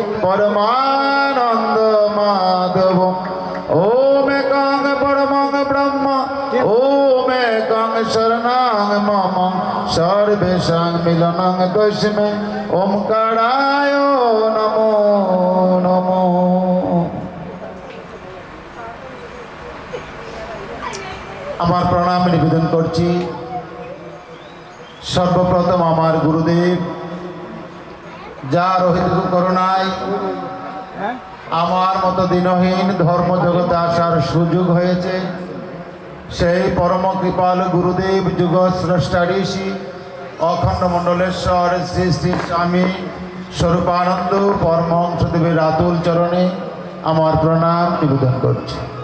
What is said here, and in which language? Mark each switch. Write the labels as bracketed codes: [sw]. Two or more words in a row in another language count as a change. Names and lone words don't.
[sa] परमानन्दमाधवम् ॐ एकं परमं ब्रह्म ॐ एकं शरणं मम सर्वेषां मिलनं तस्मै ओंकाराय नमो नमो। [bn] আমার প্রণাম নিবেদন করছি সর্বপ্রথম আমার গুরুদেব যার অহেতুক করুণায় আমার মতো দিনহীন ধর্ম জগতে আসার সুযোগ হয়েছে সেই পরম কৃপাল গুরুদেব যুগ স্রষ্টা ঋষি অখণ্ড মণ্ডলেশ্বর শ্রী শ্রী স্বামী স্বরূপানন্দ পরমহংসদেবের আতুল চরণে আমার প্রণাম নিবেদন করছি।